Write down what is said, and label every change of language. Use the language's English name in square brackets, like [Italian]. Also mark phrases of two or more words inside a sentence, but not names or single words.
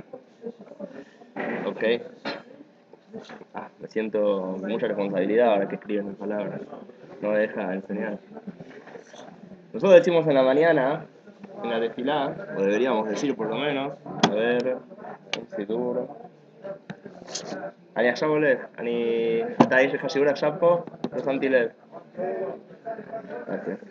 [Spanish] ¿Ok? Me siento con mucha responsabilidad ahora que escriben las palabras. No me deja enseñar. Nosotros decimos en la mañana, en la tefilá, o deberíamos decir por lo menos, a ver, si duro. [Hebrew] אני עכשיו הולך, אתה יש לך שיעור עכשיו פה? לא שמתי לב. [Spanish] Gracias.